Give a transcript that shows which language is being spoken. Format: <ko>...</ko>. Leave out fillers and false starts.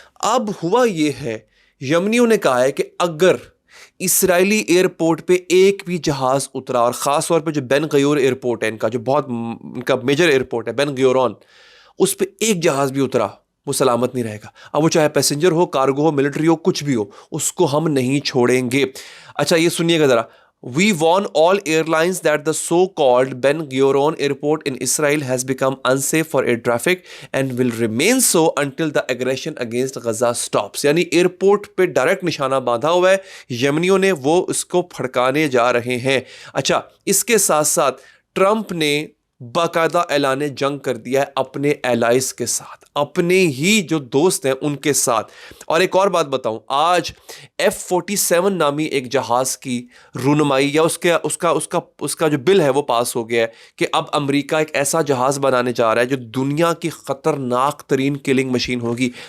<hi>अब हुआ ये है, यमनियों ने कहा है कि अगर इसराइली एयरपोर्ट पे एक भी जहाज उतरा, और ख़ास तौर पे जो बेन गयोर एयरपोर्ट है इनका, जो बहुत इनका मेजर एयरपोर्ट है बेन गयोरॉन, उस पे एक जहाज भी उतरा वो सलामत नहीं रहेगा। अब वो चाहे पैसेंजर हो, कार्गो हो, मिलिट्री हो, कुछ भी हो, उसको हम नहीं छोड़ेंगे। अच्छा, ये सुनिएगा ज़रा।</hi> <en>We warn all airlines that the so-called Ben Gurion airport in Israel has become unsafe for air traffic and will remain so until the aggression against Gaza stops।</en> <hi>यानी एयरपोर्ट पे डायरेक्ट निशाना बांधा हुआ है, यमनियों ने वो उसको फड़काने जा रहे हैं। अच्छा, इसके साथ साथ ट्रंप ने बाकायदा ऐलान जंग कर दिया है अपने एलाइज के साथ, अपने ही जो दोस्त हैं उनके साथ। और एक और बात बताऊं, आज F-47 नामी एक जहाज़ की रूनुमाई या उसका जो बिल है वो पास हो गया है कि अब अमेरिका एक ऐसा जहाज़ बनाने जा रहा है जो दुनिया की ख़तरनाक तरीन किलिंग मशीन होगी।</hi>